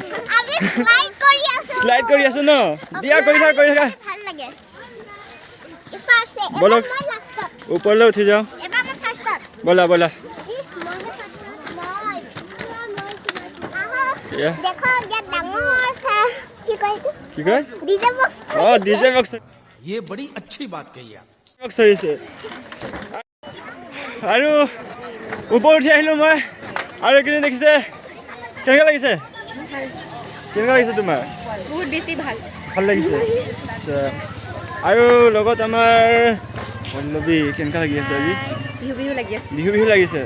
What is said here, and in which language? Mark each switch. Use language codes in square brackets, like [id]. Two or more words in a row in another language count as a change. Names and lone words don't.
[as] শ্লাইড কৰি আছো ন দিয়া কৰি থাকা বলক ওপৰলৈ উঠি যাওঁ বলা কি কয় [en] DJ box [hi] ये बड़ी अच्छी बात कही आप [as] बॉक्स হৈছে আৰু ওপৰ উঠি আহিলো মই আৰু কিনে দেখিছে কেনেকুৱা লাগিছে তোমাৰ বহুত বেছি ভাল লাগিছে আচ্ছা আৰু লগত আমাৰ পল্লৱী কেনেকুৱা লাগি আছে আজি বিহু লাগিছে